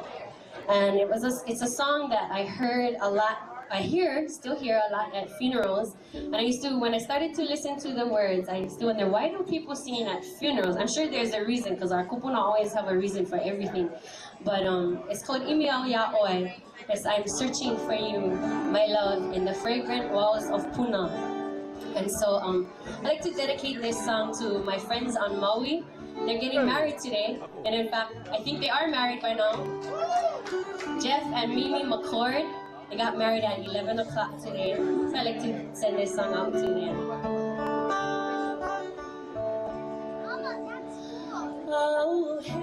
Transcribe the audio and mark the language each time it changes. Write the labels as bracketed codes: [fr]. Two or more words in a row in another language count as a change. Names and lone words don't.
[en] And it's a song that I heard a lot, still hear a lot at funerals. And when I started to listen to the words, I used to wonder, why do people sing at funerals? I'm sure there's a reason, because our kupuna always have a reason for everything. But it's called ʻImi Oi. Yes, I'm searching for you, my love, in the fragrant walls of Puna. And so I'd like to dedicate this song to my friends on Maui. They're getting married today, and in fact, I think they are married by now. Jeff and Mimi McCord, they got married at 11 o'clock today. So I'd like to send this song out to them. Oh,